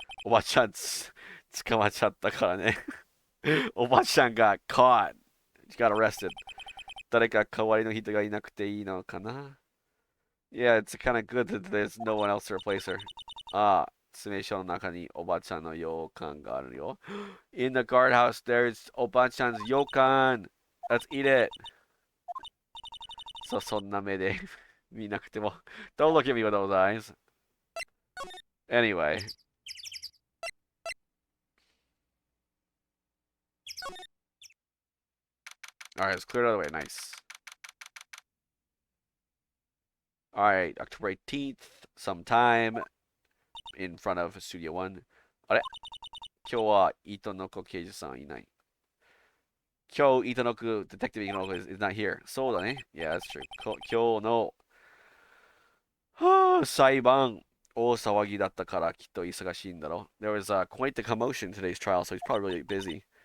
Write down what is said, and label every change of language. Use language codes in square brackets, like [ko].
[ja] おばちゃん捕まっちゃったからね。おばちゃんが caught. [en] She got arrested. [ja] 誰か代わりの人がいなくていいのかな [en] Yeah, it's kind of good that there's no one else to replace her. [ja] 詰め所の中におばちゃんの洋館があるよ。 [en] In the guardhouse, there's おばちゃん 's 洋館 Let's eat it. [ja] そんな目で見なくても。 [en] Don't look at me with those eyes. Anyway. Alright, let's clear it out of the way. Nice. Alright, October 18th, sometime in front of Studio 1. [ja] あれ今日は糸の子刑事さんいない。 [en] 今日、糸の子 Detective Itonoku is not here. [ja] そうだね。 [en] Yeah, that's true. [ja] 今日の裁判、大騒ぎだったからきっと忙しいんだろう。 [en] There was quite the commotion in today's trial, so he's probably really busy.